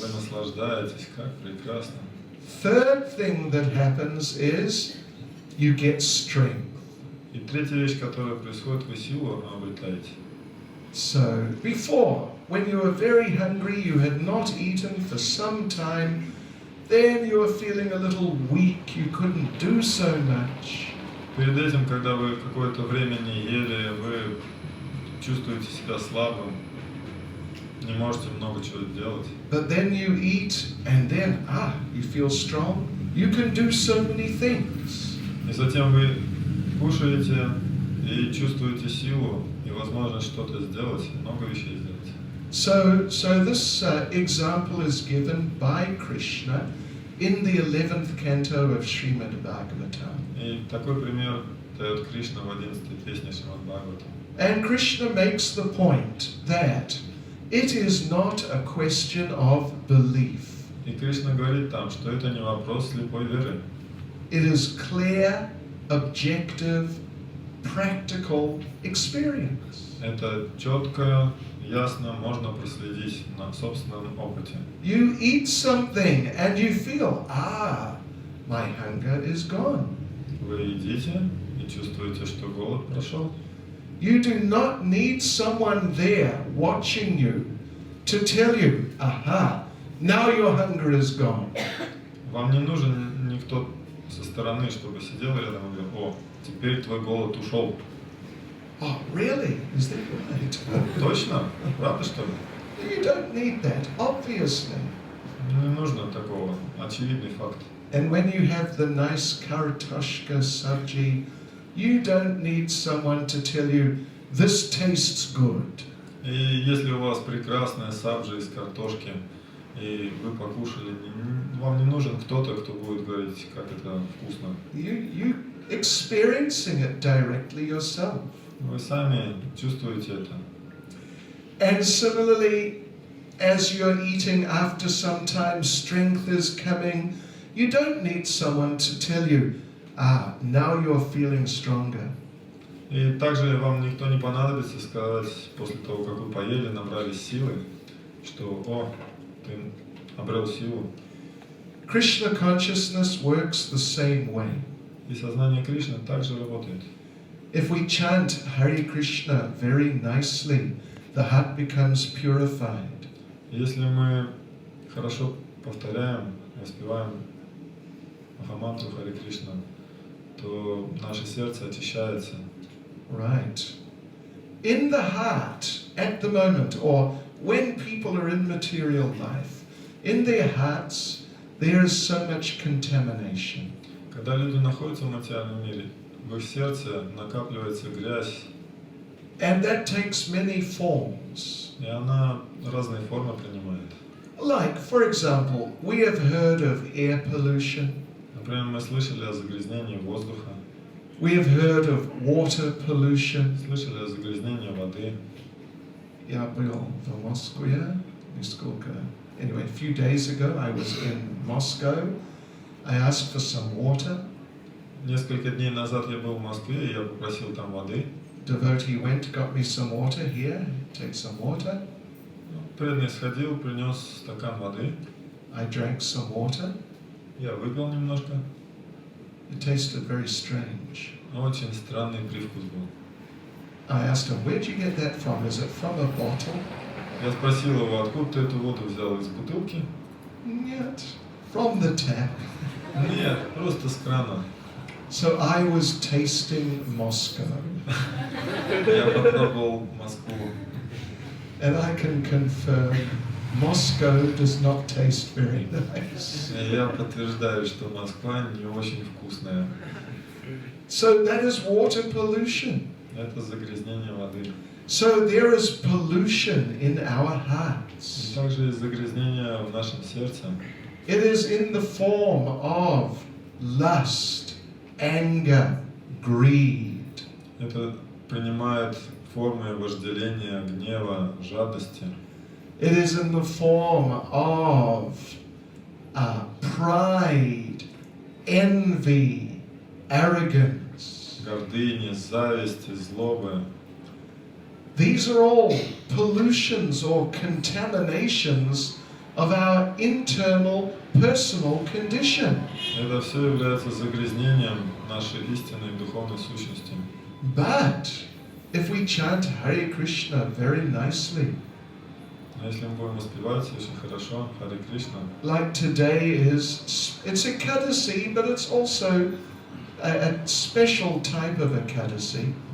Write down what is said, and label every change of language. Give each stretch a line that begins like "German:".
Russian: Вы наслаждаетесь, как прекрасно.
English: Third thing that happens is you get strength.
Russian: И третья вещь, которая происходит, вы силу обретаете.
English: So before, when you were very hungry, you had not eaten for some time, then you were feeling a little weak, you couldn't do so much.
Russian: Перед этим, когда вы какое-то время не ели, вы чувствуете себя слабым, не можете много чего делать.
English: But then you eat, and then, you feel strong. You can do so many things.
Russian: И затем вы кушаете и чувствуете силу и возможность что-то сделать, много вещей сделать.
English: So this example is given by Krishna in the 11th canto of Srimad Bhagavatam.
Russian: И такой пример дает Кришна в 11-й песне Шримад Бхагаватам.
English: And Krishna makes the point that it is not a question of belief.
Russian: И Кришна говорит там, что это не вопрос слепой веры.
English: It is clear, objective, practical experience.
Russian: Это четко, ясно, можно проследить на собственном опыте.
English: You eat something and you feel, my hunger is gone.
Russian: Вы едите и чувствуете, что голод прошел.
English: You do not need someone there watching you to tell you, now your hunger is gone.
Russian: Вам не нужен никто со стороны, чтобы сидел рядом и говорил: о, теперь твой голод ушел.
English: Oh, really? Is that right?
Russian: Точно? Правда, что ли?
English: You don't need that, obviously.
Russian: Не нужно такого. Очевидный факт.
English: And when you have the nice kartoshka sabji, you don't need someone to tell you, this tastes good.
Russian: И если у вас прекрасная сабжа из картошки, и вы покушали, вам не нужен кто-то, кто будет говорить, как это вкусно.
English: You experiencing it directly yourself.
Russian: Вы сами чувствуете это.
English: And similarly, as you're eating, after some time strength is coming, you don't need someone to tell you, now you're feeling stronger.
Russian: И также вам никто не понадобится сказать после того, как вы поели, набрались силы, что о, ты обрел силу.
English: Krishna consciousness works the same way.
Russian: И сознание Кришны также работает.
English: If we chant Hare Krishna very nicely, the heart becomes purified.
Russian: Если мы хорошо повторяем, воспеваем Махамантру Харе Кришна, то наше сердце очищается.
English: Right. In the heart, at the moment, or when people are in material life, in their hearts, there is so much contamination.
Russian: Когда люди находятся в материальном мире, в их сердце накапливается грязь.
English: And that takes many forms.
Russian: И она разные формы принимает.
English: Like, for example, we have heard of air pollution.
Russian: Например, мы слышали о загрязнении воздуха.
English: We have heard of water pollution.
Russian: Слышали о загрязнении воды. Я был в Москве, несколько.
English: Anyway, a few days ago I was in Moscow. I asked for some water.
Russian: Несколько дней назад я был в Москве, и я попросил там воды.
English: Devotee went, got me some water. Here, take some water.
Russian: Преданный сходил, принес стакан воды.
English: I drank some water.
Russian: Я выпил немножко.
English: It tasted very strange.
Russian: Очень странный привкус был.
English: I asked him, where'd you get that from? Is it from a bottle?
Russian: Я спросил его, откуда ты эту воду взял, из бутылки? Нет,
English: from the tap.
Russian: Нет, просто с крана.
English: So I was tasting Moscow.
Russian: Я попробовал Москву.
English: And I can confirm, Moscow does not taste very nice.
Russian: Я подтверждаю, что Москва не очень вкусная.
English: So that is water pollution.
Russian: Это загрязнение воды.
English: So there is pollution in our
Russian: И
English: hearts.
Russian: также есть загрязнение в нашем сердце.
English: It is in the form of lust, anger, greed.
Russian: Это принимает формы вожделения, гнева, жадности.
English: It is in the form of pride, envy, arrogance.
Russian: Гордыни, зависти, злобы.
English: These are all pollutions or contaminations of our internal personal condition.
Russian: Это все является загрязнением нашей истинной духовной сущности.
English: But if we chant Hare Krishna very nicely,
Russian: Но если мы будем воспевать очень хорошо Харе Кришна,
English: like today it's a Ekadasi, but it's also a special type of Ekadasi.